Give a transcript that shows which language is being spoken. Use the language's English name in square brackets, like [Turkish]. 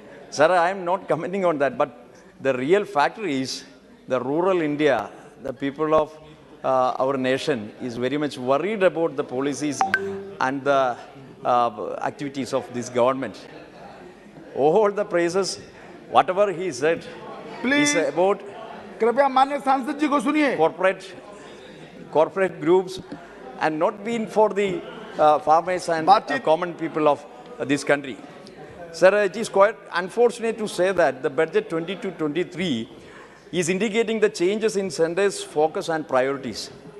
[English] Sir, I am not commenting on that, but the real factor is the rural India, the people of our nation is very much worried about the policies and the activities of this government. All the praises, whatever he said, Please. is about [Hindi] कृपया माननीय सांसद जी को सुनिए. [English] corporate groups and not been for the farmers and common people of this country. Sir, it is quite unfortunate to say that the budget 22-23 is indicating the changes in center's focus and priorities.